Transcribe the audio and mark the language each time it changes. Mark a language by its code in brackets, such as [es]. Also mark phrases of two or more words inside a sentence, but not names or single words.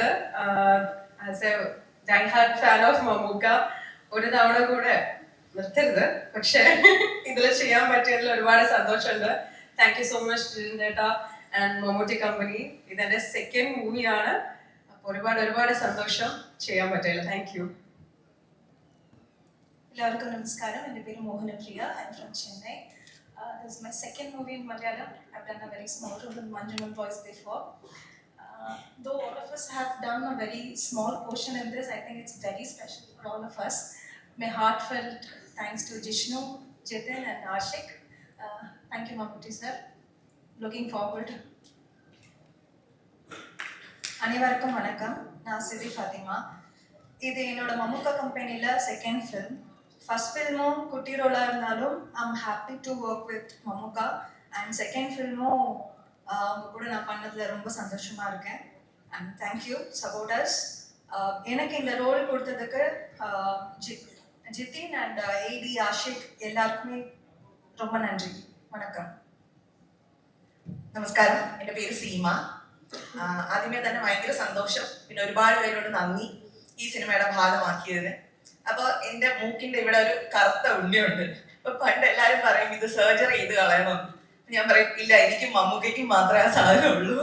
[en] as a die hard fan of Mammookka, [ml] ഒരു തവണ കൂടെ നിർത്തരുത്, പക്ഷെ ഇതിൽ ചെയ്യാൻ പറ്റിയതിൽ ഒരുപാട് സന്തോഷമുണ്ട്. [en] thank you so much Jitin and Mammootty Company. [ml] ഇതെന്റെ [en] second movieആണ്. [ml] അപ്പോൾ ഒരുപാട് സന്തോഷം ചെയ്യാൻ പറ്റില്ല. [en] thank you. [ml] എല്ലാവർക്കും നമസ്കാരം. എൻ്റെ പേര് മോഹനപ്രിയ. [en] I am from Chennai. This is my second movie in Malayalam. I've done a very small role in Manjumal Boys before. Though all of us have done a very small portion in this, I think it's very special for all of us. My heartfelt thanks to Jishnu, Jitin and Ashik. Thank you, Mammootty sir. Looking forward. [ta] அனைவருக்கும் வணக்கம். நான் சிதி ஃபாத்திமா. இது என்னோட மம்முக்கா கம்பெனியில் [en] second film. first filmஉம் [ta] குட்டி ரோலாக இருந்தாலும் [en] I'm happy to work with Mammukka. [ta] அண்ட் [en] second filmஉம் [ta] அவங்க கூட நான் பண்ணதில் ரொம்ப சந்தோஷமாக இருக்கேன். [en] and thank you supporters. [ta] எனக்கு இந்த ரோல் கொடுத்ததுக்கு ஜிதின் அண்ட் ஏடி ஆஷிக் எல்லாருக்குமே ரொம்ப நன்றி. வணக்கம். [ml] നമസ്കാരം, എൻ്റെ പേര് സീമ. ആദ്യമേ തന്നെ ഭയങ്കര സന്തോഷം, പിന്നെ ഒരുപാട് പേരോട് നന്ദി ഈ സിനിമയുടെ ഭാഗമാക്കിയതിന്. അപ്പോൾ എൻ്റെ മൂക്കിൻ്റെ ഇവിടെ ഒരു കറുത്ത ഉണ്ണിയുണ്ട്. അപ്പൊ പണ്ട് എല്ലാവരും പറയും ഇത് സർജറി ചെയ്ത് കളയണം. ഞാൻ പറയും ഇല്ല, എനിക്ക് മമ്മൂക്കയ്ക്കും മാത്രമേ ആ സാധനമുള്ളൂ.